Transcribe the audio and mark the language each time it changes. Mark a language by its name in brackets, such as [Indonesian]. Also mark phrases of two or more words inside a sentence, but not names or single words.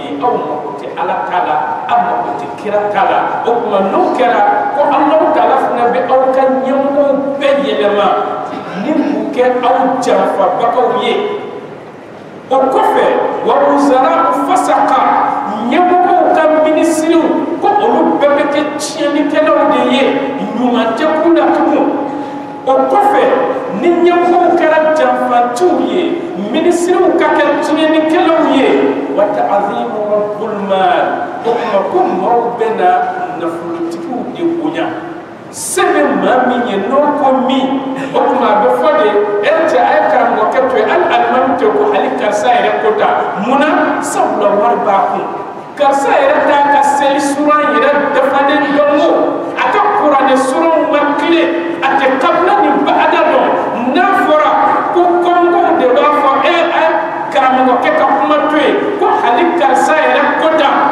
[Bambara] ye aw mako tɛ Ala ta la aw mako tɛ kira ta la o tuma n'o kɛra ko Alahu Taala fana bɛ aw ka ɲɛmɔgɔw bɛɛ yɛlɛma ni k'u kɛ aw janfabagaw ye o kɔfɛ [Arabic] ووزراء فسقة [Bambara] ɲɛmɔgɔw ka minisiriw ko olu bɛɛ bɛ kɛ tiɲɛnikɛlaw de ye ɲuman tɛ k'u la tugun o kɔfɛ ni ɲɛmɔgɔw kɛra janfantiw ye minisiriw ka kɛ tiɲɛnikɛlaw ye wa [Arabic] تعظيم رب المال [Bambara] o tuma ko maaw bɛna nafolotigiw de bonya se bɛ maa min ye n'o ko min o tuma a bɛ fɔ de cɛ a ye karamɔgɔkɛ to yen hali alimami tɛ ko hali karisa yɛrɛ ko ta munna sabula wari b'a kun karisa yɛrɛ t'a ka seli suran yɛrɛ dafalen dɔn o a ka kuranɛ suranw ma tile a tɛ kabila ni bada dɔn n'a fɔra ko kɔngɔw de b'a fɔ a ye karamɔgɔkɛ ka kuma to yen ko hali karisa yɛrɛ ko ta